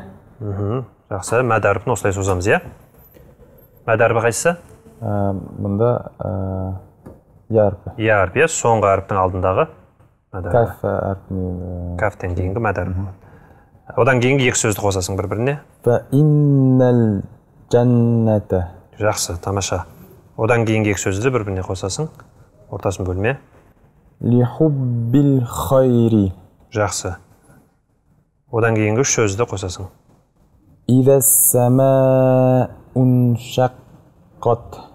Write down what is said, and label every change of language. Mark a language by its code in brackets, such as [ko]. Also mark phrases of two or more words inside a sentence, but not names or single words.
[kk] Жақсы, мәд әріпін осылай созамыз, е? Мәд әріпі қайсысы? Мұнда я әрпі. Я әрпі, соңғы әріптің алдындағы Каф әрпіне. Кафтен кейінгі мәдар. Одан кейінгі екі сөзді қосасың бір-біріне. [ar] فإن الجنة. [kk] Жақсы, тамаша. Одан кейінгі екі сөзді бір-біріне қосасың. Ортасын бөлме. [ar] لحب الخير. [kk] Жақсы. Одан кейінгі үш сөзді қосасың. [ar] إذا السماء انشقت.